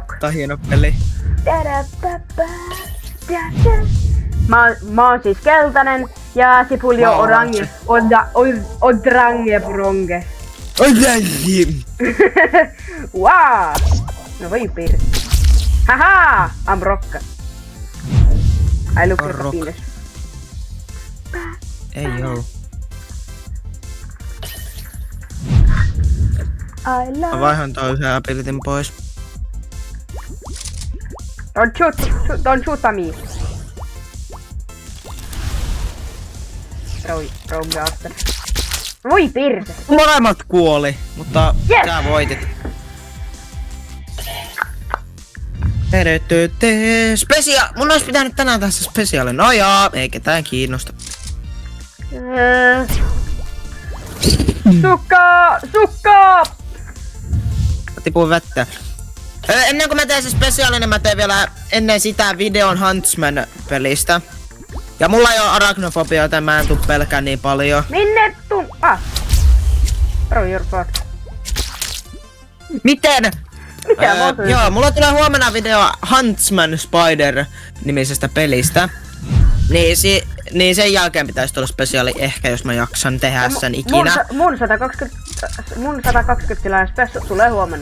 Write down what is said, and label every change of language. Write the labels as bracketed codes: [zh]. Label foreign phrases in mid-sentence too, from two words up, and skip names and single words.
[fi] Tää on hieno peli. Mä oon siis keltainen ja Sipuli on orange. [en] Odrange bronge. Wow! [fi] No voi piirre. [en] Haha! I'm rock. I look like a penis. [fi] Ei joo. Mä vaihan toisen abilitin pois. [en] Don't shoot me. Rogue. [fi] Voi pirse. Molemmat kuoli, mutta yes! sä voitit. Mun olisi pitänyt tänään tässä spesiaali. No joo, ei ketään kiinnosta. Sukka! Mä tipuin vettä. Ennen kuin mä teen se spesiaali, niin mä teen vielä ennen sitä videon Huntsman-pelistä. Ja mulla ei oo arachnofobia, joten mä en tuu pelkää niin paljon. [en] Minne Bro, you're fucked. [fi] Miten? Mitä joo, mulla tulee huomenna video Huntsman Spider-nimisestä pelistä. Niin sen jälkeen pitäisi tulla spesiaali ehkä, jos mä jaksan tehdä sen ikinä. Mun 120 spessu tulee huomenna.